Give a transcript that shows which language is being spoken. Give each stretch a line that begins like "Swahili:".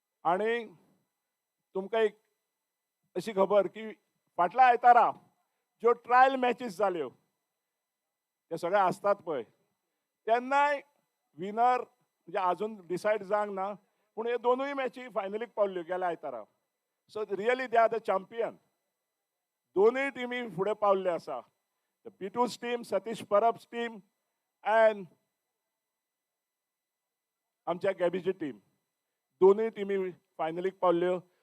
Goan Konkani: आणि तुमकां एक अशी खबर की फाटल्या आयतारा ज्यो ट्रायल मॅचीस जाल्यो ते सगळे आसतात पळय, तेन्नाय विनर म्हणजे अजून डिसायड जावंक ना, पूण हे दोनूय मॅची फायनलीक पावल्यो गेल्या आयतारा.
English: So really they are the champion.
Goan Konkani: दोनूय टिमी फुडें पावल्ले आसा.
English: the Pitu's team, Satish Parab's team and
Goan Konkani: आमच्या गॅबीची टीम, दोनूय टिमी फायनलीक पावल्यो.